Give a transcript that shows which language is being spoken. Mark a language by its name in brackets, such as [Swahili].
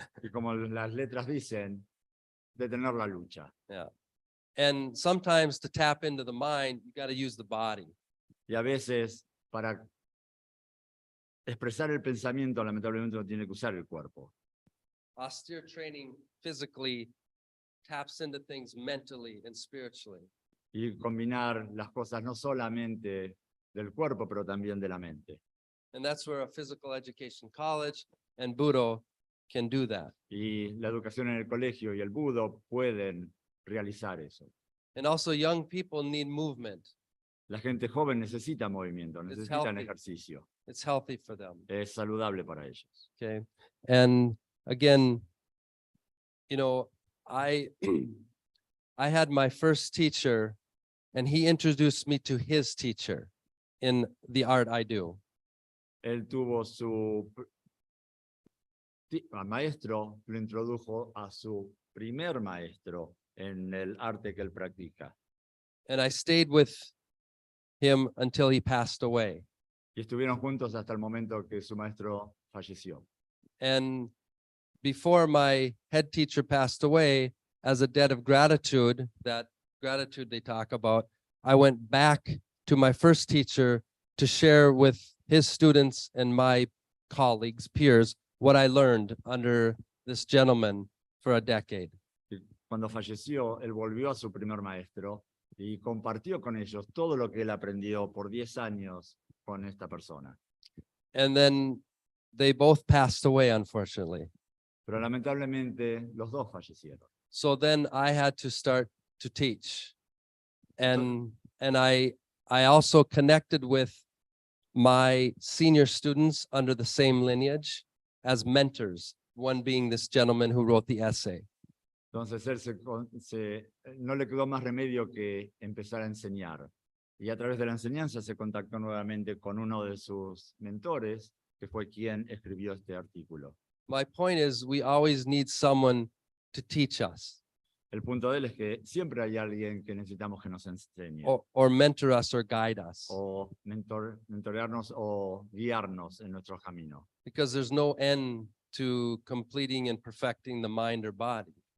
[Spanish] Y como las letras dicen, detener la lucha. [English] Yeah. And sometimes to tap into the mind, you got to use the body. [Spanish] Y a veces, para expresar el pensamiento, lamentablemente uno tiene que usar el cuerpo. [English] Austere training physically taps into things mentally and spiritually. [Spanish] Y combinar las cosas no solamente del cuerpo, pero también de la mente. [English] And that's where a physical education college and Budo can do that. [Spanish] Y la educación en el colegio y el Budo pueden realizar eso. [English] And also young people need movement. [Spanish] La gente joven necesita movimiento, [English] It's [Spanish] necesitan [English] healthy. [Spanish] ejercicio. [English] It's healthy for them. [Spanish] Es saludable para ellos. [English] Okay. And again, you know, I I had my first teacher and he introduced me to his teacher in the art I do. [Spanish] Él tuvo su maestro, lo introdujo a su primer maestro en el arte que él practica. [English] And I stayed with him until he passed away. [Spanish] Y estuvieron juntos hasta el momento que su maestro falleció. [English] And before my head teacher passed away, as a debt of gratitude, that gratitude they talk about, I went back to my first teacher to share with his students and my colleagues, peers, what I learned under this gentleman for a decade. [Spanish] Y cuando falleció, él volvió a su primer maestro y compartió con ellos todo lo que él aprendió por 10 años con esta persona. [English] And then they both passed away, unfortunately. [Spanish] Pero lamentablemente los dos fallecieron. [English] So then I had to start to teach. And I also connected with my senior students under the same lineage as mentors, one being this gentleman who wrote the essay. [Spanish] Entonces él no le quedó más remedio que empezar a enseñar. Y a través de la enseñanza se contactó nuevamente con uno de sus mentores, que fue quien escribió este artículo. [English] My point is, we always need someone to teach us [Spanish] El punto de él es que siempre hay alguien que necesitamos que nos enseñe, [English] or mentor us or guide us, [Spanish] o mentorearnos o guiarnos en nuestro camino. [English] because there's no end to completing and perfecting the mind or body.